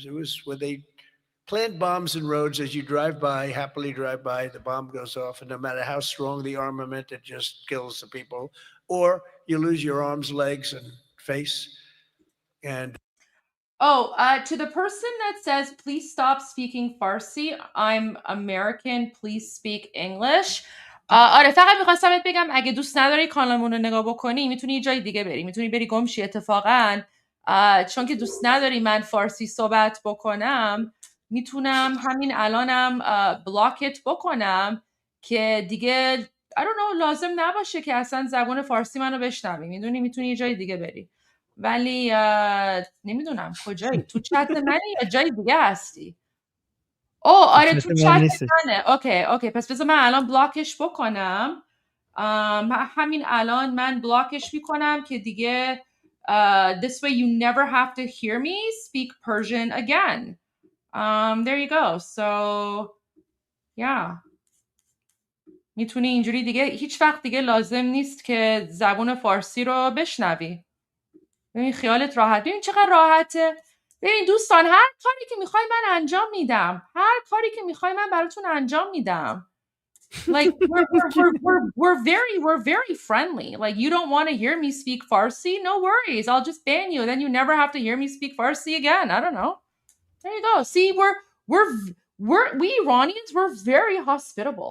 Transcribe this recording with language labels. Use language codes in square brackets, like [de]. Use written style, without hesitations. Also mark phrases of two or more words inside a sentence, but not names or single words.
[en] It was where they plant bombs in roads as you drive by, happily drive by, the bomb goes off, and no matter how strong the armament, it just kills the people. Or you lose your arms, legs, and face. And to the person that says, please stop speaking Farsi, I'm American, please speak English. [fa] آره فقط میخواستم بهت بگم اگه دوست نداری کانالمون رو نگاه بکنی میتونی یه جای دیگه بری، میتونی بری گمشی اتفاقا، چون که دوست نداری من فارسی صحبت بکنم میتونم همین الانم بلاکت بکنم که دیگه [en] I don't know [fa] لازم نباشه که اصلا زبان فارسی منو بشنوی، میتونی یه جای دیگه بری. ولی نمیدونم کجایی، تو چت منی یا جای دیگه هستی؟ آره تو چت منه. اوکی پس بذار من الان بلاکش بکنم. همین الان من بلاکش میکنم که دیگه [en] this way you never have to hear me speak Persian again. There you go. So yeah. [fa] میتونی اینجوری دیگه هیچ وقت دیگه لازم نیست که زبون فارسی رو بشنوی. ببین خیالت راحت. ببین چقدر راحته. ببین دوستان هر کاری که میخوای من انجام میدم. هر کاری که میخوای من براتون انجام میدم. [en] Like we're very friendly. Like you don't want to hear me speak Farsi? No worries. I'll just ban you. Then you never have to hear me speak Farsi again. I don't know. There you go. See, we Iranians, we're very hospitable.